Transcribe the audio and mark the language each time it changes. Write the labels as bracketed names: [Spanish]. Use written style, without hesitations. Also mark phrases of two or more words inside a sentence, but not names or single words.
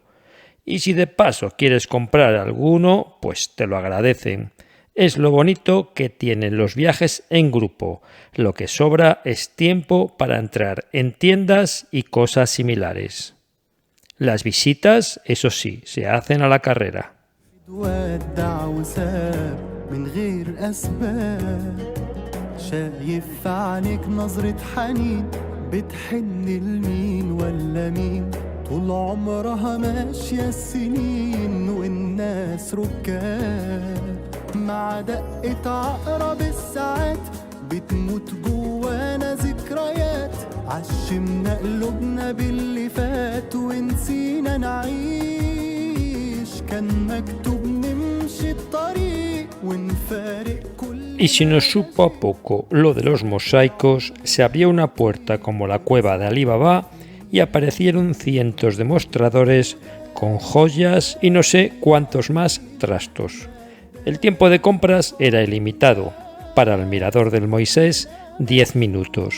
[Spanish] Y si de paso quieres comprar alguno, pues te lo agradecen. Es lo bonito que tienen los viajes en grupo. Lo que sobra es tiempo para entrar en tiendas y cosas similares. Las visitas, eso sí, se hacen a la carrera. [Arabic] طول عمرها ماشية السنين والناس ركاب مع دقة عقرب الساعات بتموت جوانا ذكريات عشمنا قلوبنا باللي فات ونسينا نعيش كان مكتوب نمشي الطريق ونفارق كل. [Spanish] Y si nos supo a poco lo de los mosaicos, se abrió una puerta como la cueva de Alí Baba y aparecieron cientos de mostradores con joyas y no sé cuántos más trastos. El tiempo de compras era ilimitado. Para el mirador del Moisés, 10 minutos.